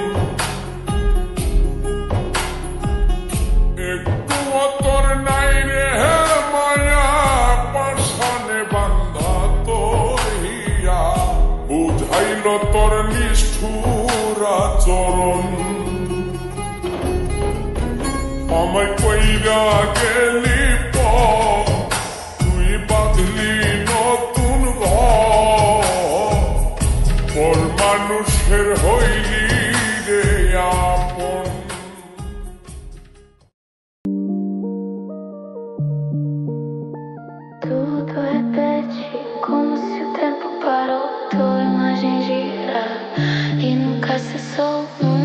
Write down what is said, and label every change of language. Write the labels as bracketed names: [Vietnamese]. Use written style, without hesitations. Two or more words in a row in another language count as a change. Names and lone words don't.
[Bangla] একটু তোর নাই রে মায়া পাশানে বান্ধা তোর হিয়া বুঝাইল তোর নিষ্ঠুর আচরণ আমায় কইরা গেলি তুই বাঁধলি নতুন ঘর মানুষের হইলি রে আপন [Portuguese] Tudo repete como se o tempo parou. Tua imagem gira e nunca cessou.